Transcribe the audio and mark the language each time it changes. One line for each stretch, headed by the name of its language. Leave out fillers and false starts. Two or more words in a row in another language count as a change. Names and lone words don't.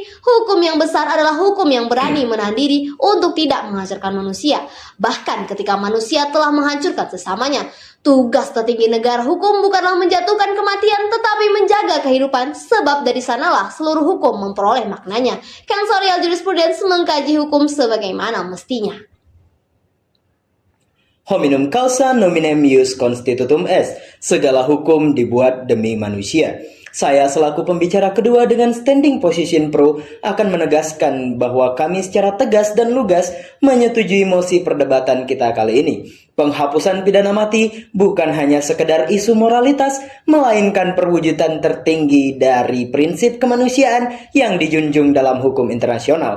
Indonesian: Hukum yang besar adalah hukum yang berani menahan diri untuk tidak menghancurkan manusia. Bahkan ketika manusia telah menghancurkan sesamanya, tugas tertinggi negara hukum bukanlah menjatuhkan kematian, tetapi menjaga kehidupan, sebab dari sanalah seluruh hukum memperoleh maknanya.
English: Sensorial jurisprudence
Indonesian: mengkaji hukum sebagaimana mestinya.
Latin: Hominum causa nominem ius constitutum est.
Indonesian: Segala hukum dibuat demi manusia. Saya selaku pembicara kedua dengan
English: standing position
Indonesian: pro akan menegaskan bahwa kami secara tegas dan lugas menyetujui mosi perdebatan kita kali ini. Penghapusan pidana mati bukan hanya sekedar isu moralitas, melainkan perwujudan tertinggi dari prinsip kemanusiaan yang dijunjung dalam hukum internasional.